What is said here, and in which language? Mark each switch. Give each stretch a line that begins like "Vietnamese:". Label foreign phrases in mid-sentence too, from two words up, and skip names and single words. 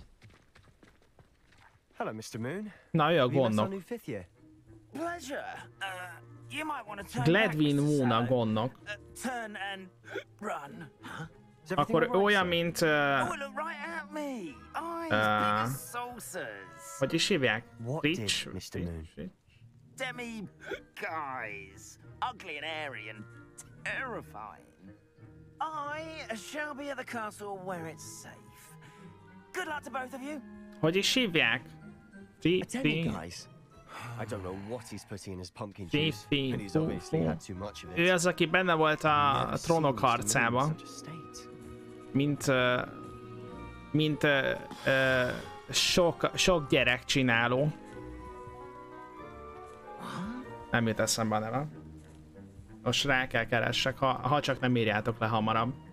English: Hello, Mr. Moon.
Hungarian: Na, ő a gondnok. Gladwin Moon a gondnok. Akkor olyan, mint... hogy is hívják? Rich?
English: Demi guys, ugly and airy and terrifying. I shall be at the castle where it's safe. Good luck to both of you.
Hungarian: Hogy is hívják?
English: I don't know what he's putting in his pumpkin juice, and he's obviously had too much of it.
Hungarian: Ő az, aki benne volt a trónok harcában. Mint sok gyerek csináló. Nem jut eszembe a neve. Most rá kell keressek, ha csak nem írjátok le hamarabb.